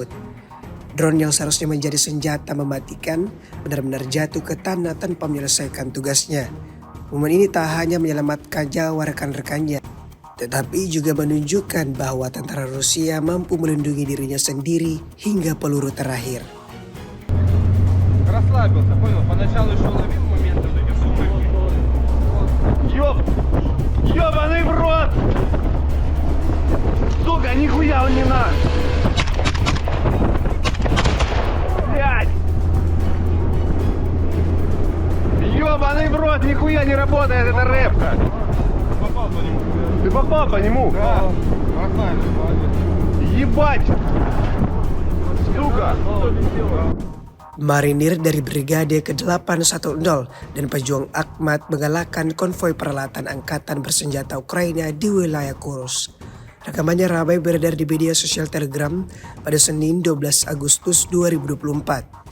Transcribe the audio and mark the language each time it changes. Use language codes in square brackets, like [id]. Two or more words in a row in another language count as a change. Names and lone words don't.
[id] Drone yang seharusnya menjadi senjata mematikan benar-benar jatuh ke tanah tanpa menyelesaikan tugasnya. Momen ini tak hanya menyelamatkan nyawa rekan-rekannya, tetapi juga menunjukkan bahwa tentara Rusia mampu melindungi dirinya sendiri hingga peluru terakhir. [ru] Расслабился, понял? Поначалу еще ловил моменты вот эти сумраки. Ёбаный в рот! Сука, нихуя он не наш! Блядь! Ёбаный в рот, нихуя не работает эта рэпка! Попал по нему. Ты попал по нему? Да. Ебать! Сука! [id] Marinir dari Brigade ke-810 dan pejuang Akhmat mengalahkan konvoi peralatan angkatan bersenjata Ukraina di wilayah Kursk. Rekamannya ramai beredar di media sosial Telegram pada Senin 12 Agustus 2024.